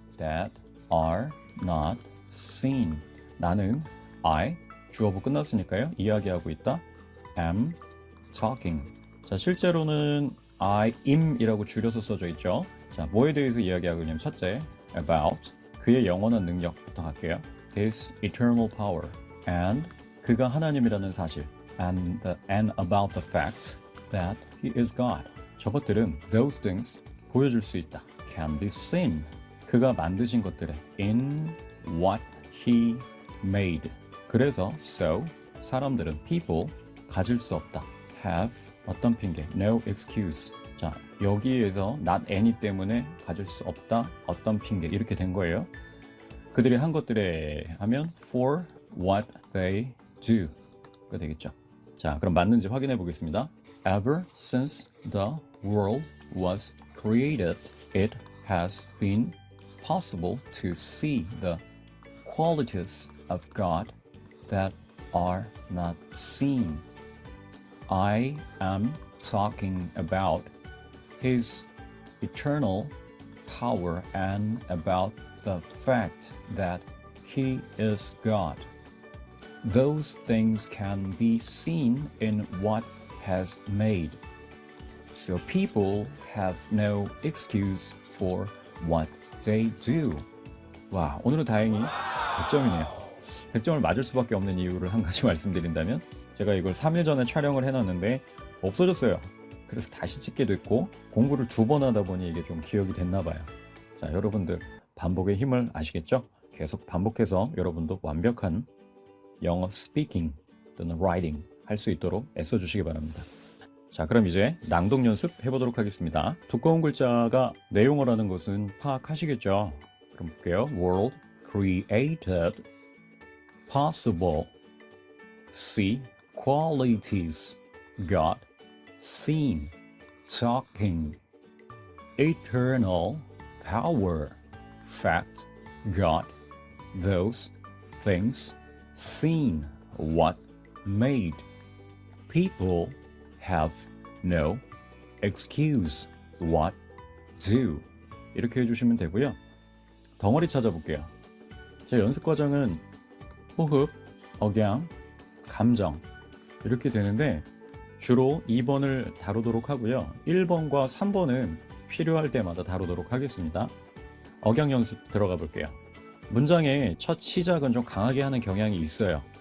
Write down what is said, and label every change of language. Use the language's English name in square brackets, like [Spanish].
[English] That are not seen. 나는 I. [Korean] 주어부 끝났으니까요. 이야기하고 있다. am talking. 자, 실제로는 I am 이라고 줄여서 써져 있죠. 자, 뭐에 대해서 이야기하고 있냐면 첫째, about 그의 영원한 능력부터 갈게요. [English] His eternal power and [Korean] 그가 하나님이라는 사실 [English] and about the fact that he is God. [Korean] 저것들은 those things 보여줄 수 있다. [English] Can be seen. [Korean] 그가 만드신 것들에 [English] in what he made. [Korean] 그래서 so 사람들은 people 가질 수 없다. [English] have 어떤 핑계 no excuse. [Korean] 자, 여기에서 not any 때문에 가질 수 없다. 어떤 핑계 이렇게 된 거예요. 그들이 한 것들에 하면 for what they do가 되겠죠. 자, 그럼 맞는지 확인해 보겠습니다. [English] Ever since the world was created, it has been possible to see the qualities of God that are not seen. I am talking about His eternal power and about the fact that He is God. Those things can be seen in what has made. So people have no excuse for what they do. [Korean] 와, 오늘은 다행히 100점이네요. 100점을 맞을 수밖에 없는 이유를 한 가지 말씀드린다면 제가 이걸 3일 전에 촬영을 해놨는데 없어졌어요. 그래서 다시 찍게 됐고 공부를 2번 하다 보니 이게 좀 기억이 됐나 봐요. 자, 여러분들 반복의 힘을 아시겠죠? 계속 반복해서 여러분도 완벽한 영어 스피킹 또는 라이팅 할 수 있도록 애써주시기 바랍니다. 자, 그럼 이제 낭독 연습 해보도록 하겠습니다. 두꺼운 글자가 내용어라는 것은 파악하시겠죠? 그럼 볼게요. [English] World created possible see qualities God seen talking eternal power fact God those things seen what made people have no excuse what do [Korean] 이렇게 해주시면 되고요. 덩어리 찾아볼게요. 제 연습 과정은 호흡, 억양, 감정 이렇게 되는데 주로 2번을 다루도록 하고요. 1번과 3번은 필요할 때마다 다루도록 하겠습니다. 억양 연습 들어가 볼게요. 문장의 첫 시작은 좀 강하게 하는 경향이 있어요.